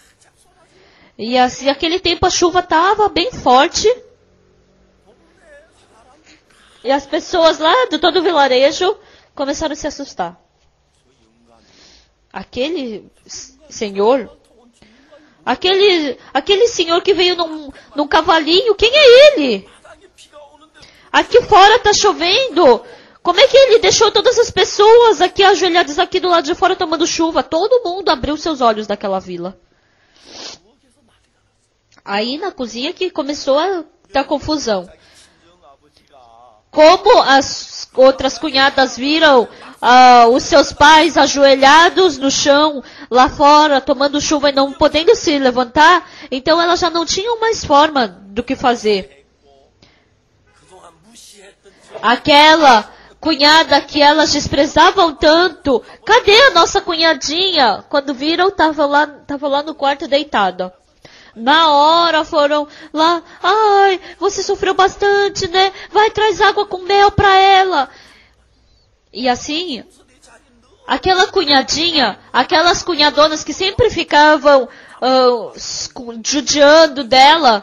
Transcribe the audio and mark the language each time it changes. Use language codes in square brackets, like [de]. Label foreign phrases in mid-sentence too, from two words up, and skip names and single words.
[pt] E assim, naquele tempo a chuva estava bem forte. E as pessoas lá de todo o vilarejo começaram a se assustar. Aquele senhor, aquele senhor que veio num cavalinho, quem é ele? [ko] 땅에 비가 오는데 [pt] Aqui fora tá chovendo. Como é que ele deixou todas as pessoas aqui ajoelhadas aqui do lado de fora tomando chuva? Todo mundo abriu seus olhos daquela vila. Aí na cozinha que começou a dar confusão. [ko] 친정 아버지가 [pt] Como as outras cunhadas viram os seus pais ajoelhados no chão, lá fora, tomando chuva e não podendo se levantar, então elas já não tinham mais forma do que fazer. [ko] 그동안 무시했던 저 [pt] Aquela cunhada que elas desprezavam tanto, cadê a nossa cunhadinha? Quando viram, tava lá no quarto deitada. Na hora foram lá, ai, você sofreu bastante, né? Vai, traz água com mel pra ela. E assim, aquela cunhadinha, aquelas cunhadonas que sempre ficavam judiando dela.